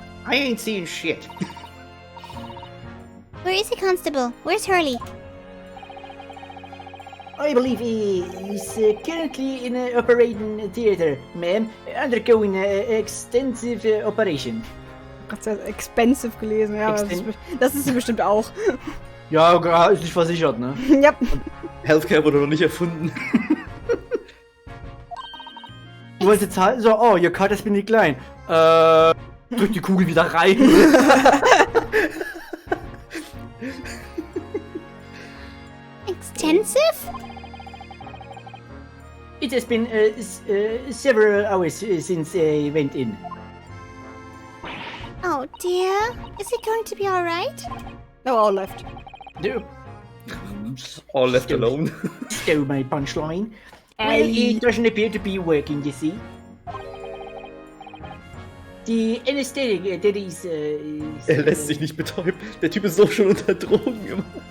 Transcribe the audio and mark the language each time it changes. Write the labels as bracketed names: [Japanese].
[English] I ain't seeing shit. Where is he, Constable? Where's Hurley? I believe he's currently in an operating theater, ma'am, undergoing extensive operation. [German] Gott sei Dank expensive gelesen, ja. Das ist sie bestimmt auch. Ja, ist nicht versichert, ne? Ja. Healthcare wurde noch nicht erfunden. Du wolltest jetzt halt so, oh, [English] your card has been declined. [German] Drück die Kugel wieder rein. [English] intensive? It has been several hours since I went in. Oh dear. Is he going to be alright? No, all left. No. All left alone. Stole my punchline. It doesn't appear to be working, you see. Die Anesthetic, that is... [German] Er lässt sich nicht betäuben. Der Typ ist doch schon unter Drogen immer.